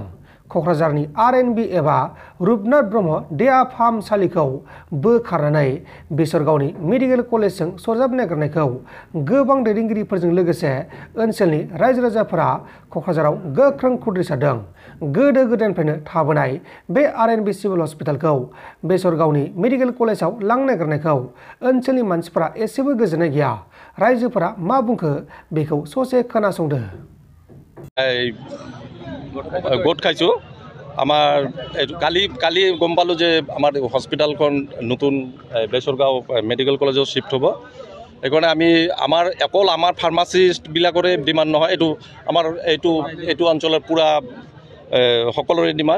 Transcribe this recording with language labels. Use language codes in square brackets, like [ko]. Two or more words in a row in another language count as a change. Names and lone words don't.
[brx] क'क्राझारनि R&B एबा रुपनाथ ब्रह्म देहा फाहामसालिखौ बोखारनानै बेसरगावनि मेडिकेल कलेजजों सरजाबनो नागिरनायखौ गोबां दैदेनगिरिफोरजों लोगोसे ओनसोलनि रायजो राजाफोरा क'क्राझाराव गोख्रों खुद्रिसारदों। गोदो गोदायनिफ्रायनो थाबोनाय बे R&B [en] civil hospitalkhou [brx] बेसरगावनि मेडिकेल कलेजाव लांनो नागिरनायखौ ओनसोलनि मानसिफोरा एसेबो गोजोननाय गैया। रायजोफोरा मा बुंखो बेखौ ससे खोनासंदो। [as] গোট খাইছোঁ আমাৰ কালি গম পালোঁ যে আমাৰ হস্পিটেলখন নতুন বেচৰগাঁও মেডিকেল কলেজত শিফ্ট হ'ব। সেইকাৰণে আমাৰ অকল আমাৰ [en] pharmacistbilakore demand [as] নহয়, এইটো অঞ্চলৰ পূৰা সকলোৰে ডিমাণ্ড।